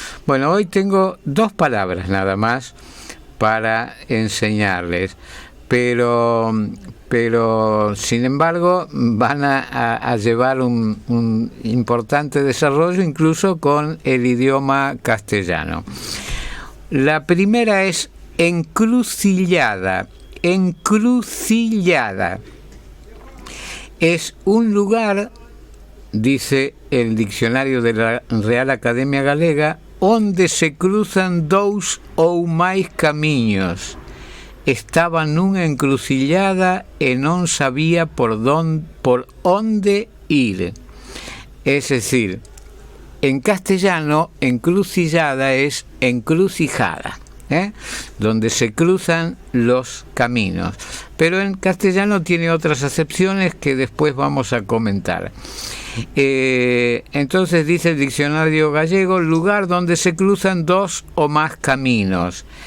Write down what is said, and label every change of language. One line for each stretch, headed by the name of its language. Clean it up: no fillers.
Spanish: Bueno, hoy tengo 2 palabras nada más para enseñarles, pero sin embargo van a llevar un importante desarrollo incluso con el idioma castellano. La primera es encrucillada. Encrucillada es un lugar, dice el diccionario de la Real Academia Galega,
Galician: onde se cruzan 2 ou máis camiños. Estaba nunha encrucillada e non sabía por onde ir.
Spanish: Es decir, en castellano, encrucillada es encrucijada, donde se cruzan los caminos. Pero en castellano tiene otras acepciones que después vamos a comentar. Entonces dice el diccionario gallego, lugar donde se cruzan 2 o más caminos.